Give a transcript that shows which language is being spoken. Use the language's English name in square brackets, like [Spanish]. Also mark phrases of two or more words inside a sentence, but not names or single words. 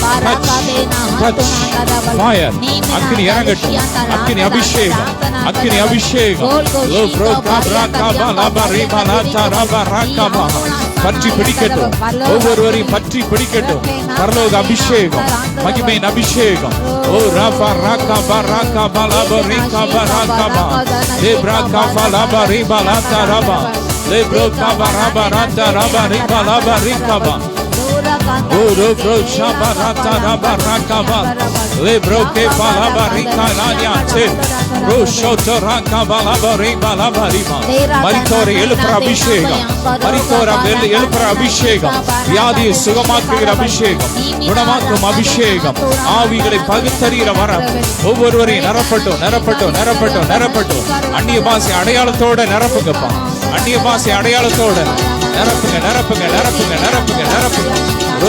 [Tamil] ஃபயர் அக்கினி இறங்கட்டும் அக்கினி அபிஷேகம் அக்கினி அபிஷேகம் லோ ரோகா கபல பரி பல தர பர கபல பற்றி பிடிக்கட்டும் ஒவ்வொருவரையும் பற்றி பிடிக்கட்டும் பரலோக அபிஷேகம் மகிமையின் அபிஷேகம் ஓ ரபா ரகா பரகா பல பரி கபர கப தேப்ரா கபல பரி பல தரபா lebro kabaraba rata raba riba laba rikaba oro bro shabarata raba rakaba lebro ke balaba rikalania te ro shoto rakaba laba riba laba riba மரித்தோரை எழுப்புற அபிஷேகம் மரித்தோரை எழுப்புற அபிஷேகம் வியாதியை சுகமாக்குகிற அபிஷேகம் குணமாக்கும் அபிஷேகம் ஆவிகளை பகுத்தறிகிற வரம் ஒவ்வொருவரையும் நிரப்பட்டும் நிரப்பட்டும் நிரப்பட்டும் நிரப்பட்டும் அந்நிய பாஷை அடையாளத்தோட நிரப்புங்கப்பா அந்நிய பாஷை அடையாளத்தோட நிரப்புங்க நிரப்புங்க நிரப்புங்க நிரப்புங்க நிரப்புங்க ரோ